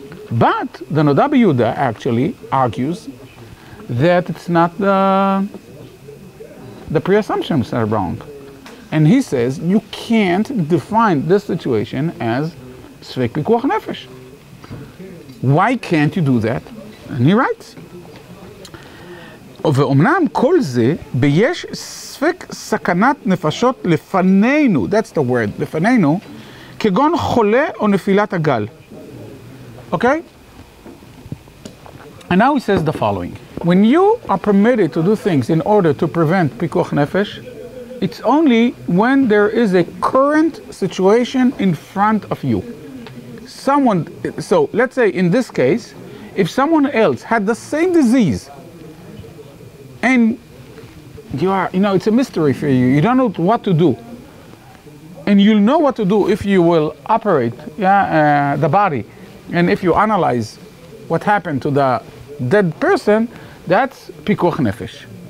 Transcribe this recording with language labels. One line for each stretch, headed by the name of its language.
English: But the Noda B'Yehuda actually argues that it's not the pre-assumptions are wrong. And he says you can't define this situation as sfek pikuach nefesh. Why can't you do that? And he writes,
Hebrew: ואומנם כל זה ביש ספק סכנת נפשות לפנינו,
English: that's the word,
Hebrew: לפנינו, כגון חולה או נפילת הגל.
English: Okay? And now he says the following. When you are permitted to do things in order to prevent pikuach nefesh, It's only when there is a current situation in front of you. So let's say in this case, if someone else had the same disease, and it's a mystery for you, you don't know what to do, and you'll know what to do if you will operate the body, and if you analyze what happened to the dead person, that's pikuach nefesh.